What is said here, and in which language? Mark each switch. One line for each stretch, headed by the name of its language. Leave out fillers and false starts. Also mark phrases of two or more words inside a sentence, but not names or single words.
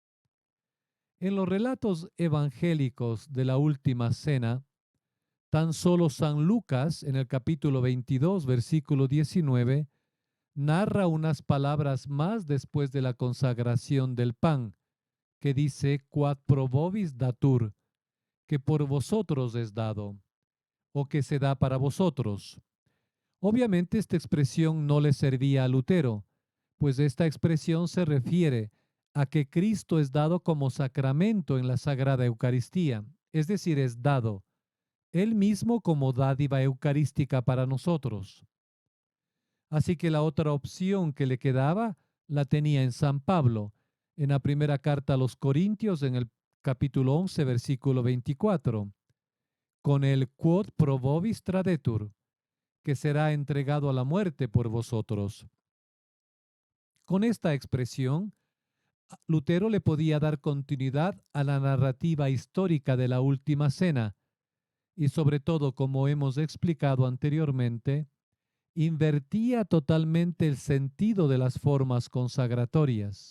Spanish: En los relatos evangélicos de la Última Cena, tan solo San Lucas, en el capítulo 22, versículo 19, narra unas palabras más después de la consagración del pan, que dice,
Latin: quad pro vobis datur,
Spanish: que por vosotros es dado, o que se da para vosotros. Obviamente esta expresión no le servía a Lutero, pues esta expresión se refiere a que Cristo es dado como sacramento en la Sagrada Eucaristía, es decir, es dado Él mismo como dádiva eucarística para nosotros. Así que la otra opción que le quedaba la tenía en San Pablo, en la primera carta a los Corintios, en el capítulo 11, versículo 24, con el
Latin: quod pro vobis tradetur,
Spanish: que será entregado a la muerte por vosotros. Con esta expresión, Lutero le podía dar continuidad a la narrativa histórica de la Última Cena y sobre todo, como hemos explicado anteriormente, invertía totalmente el sentido de las formas consagratorias.